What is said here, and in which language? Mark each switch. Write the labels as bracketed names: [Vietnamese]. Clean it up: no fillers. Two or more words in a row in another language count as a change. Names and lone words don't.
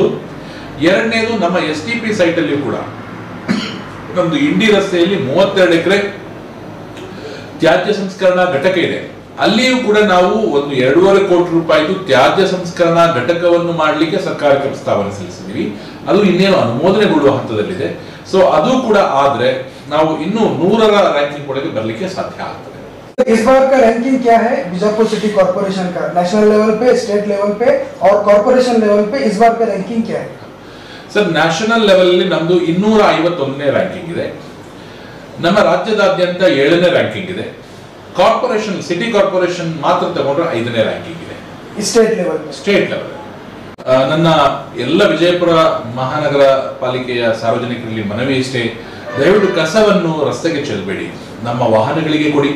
[Kannada] ಎರಡನೇದು, ನಮ್ಮ STP ಸೈಟ್ ಅಲ್ಲಿ ಕೂಡ ನಮ್ದು ಇಂಡಿ ರಸ್ತೆಯಲ್ಲಿ 32 ಎಕರೆ ತ್ಯಾಜ್ಯ ಸಂಸ್ಕರಣಾ ಘಟಕ ಇದೆ. ಅಲ್ಲಿಯೂ ಕೂಡ ನಾವು ಒಂದು 2.5 ಕೋಟಿ ರೂಪಾಯಿದು ತ್ಯಾಜ್ಯ ಸಂಸ್ಕರಣಾ ಘಟಕವನ್ನು ಮಾಡಲಿಕ್ಕೆ ಸರ್ಕಾರಕ್ಕೆ ಪ್ರಸ್ತಾವನೆ ಸಲ್ಲಿಸಿದೀವಿ. ಅದು ಇನ್ನೇನು ಅನುಮೋದನೆಗೊಳ್ಳುವ ಹಂತದಲ್ಲಿದೆ. ಸೊ ಅದು ಕೂಡ ಆದ್ರೆ ನಾವು ಇನ್ನೂ 100ರ ರ್ಯಾಂಕಿಂಗ್ ಒಳಗೆ ಬರಲಿಕ್ಕೆ ಸಾಧ್ಯ ಆಗ್ತದೆ. [Hindi] इस बार का रैंकिंग क्या है बीजापुर सिटी कॉर्पोरेशन का? [English] national level [Hindi] पे, [English] state level [Hindi] पे और [English] corporation level [Hindi] पे इस बार का रैंकिंग क्या है? [Kannada] ಸರ್, [English] national level [Kannada] ಅಲ್ಲಿ ನಮ್ದು 251ನೇ ರ್ಯಾಂಕಿಂಗ್ ಇದೆ. ನಮ್ಮ ರಾಜ್ಯದಾದ್ಯಂತ 7ನೇ ರ್ಯಾಂಕಿಂಗ್ ಇದೆ. ಕಾರ್ಪೊರೇಷನ್, [English] city corporation [Kannada] ಮಾತ್ರ ತಗೊಂಡ್ರೆ 5ನೇ ರ್ಯಾಂಕಿಂಗ್ ಇದೆ. [English] state level [Kannada] ನನ್ನ ಎಲ್ಲ ವಿಜಯಪುರ ಮಹಾನಗರ ಪಾಲಿಕೆಯ ಸಾರ್ವಜನಿಕರಲ್ಲಿ ಮನವಿ ಇಷ್ಟೇ, ದಯವಿಟ್ಟು ಕಸವನ್ನು ರಸ್ತೆಗೆ ಚೆಲ್ಲಬೇಡಿ, ನಮ್ಮ ವಾಹನಗಳಿಗೆ ಕೊಡಿ.